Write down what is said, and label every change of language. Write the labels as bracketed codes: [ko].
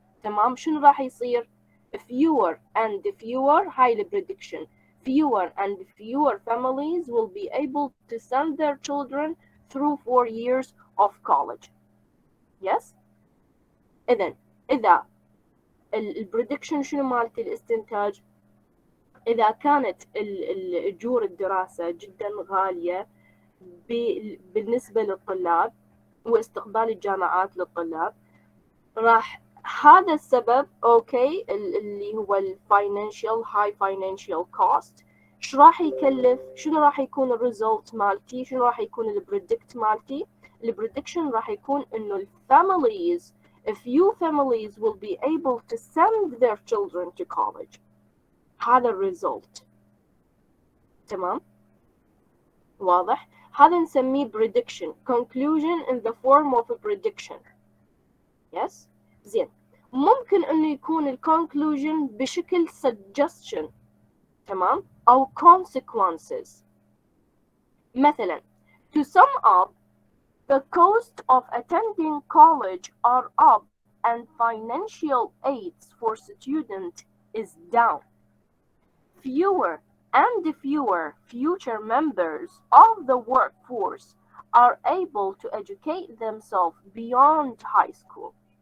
[ar] تمام، شنو راح يصير؟ [en] fewer and fewer، [ar] هاي البريدكشن، [en] fewer and fewer families will be able to send their children through 4 years of college. Yes. إذن [ar] إذا البريدكشن شنو مالت الاستنتاج؟ إذا كانت الأجور الدراسة جدا غالية بالنسبة للطلاب واستقبال الجامعات للطلاب، راح هذا السبب اوكي اللي هو الفاينانشال هاي فاينانشال كوست، شو راح يكلف، شنو راح يكون الريزلت مالتي، شنو راح يكون البريدكت مالتي. البريدكشن راح يكون انه الفاميليز [en] a few families will be able to send their children to college. [ar] هذا الريزلت. تمام، واضح؟ هذا نسميه [en] prediction, conclusion in the form of a prediction. yes. [ar] زين، ممكن انه يكون الكونكلوجن بشكل suggestion، تمام، او consequences. [en] مثلا to sum up, the cost of attending college are up and financial aids for students is down. Fewer and fewer future members of the workforce are able to educate themselves beyond high school.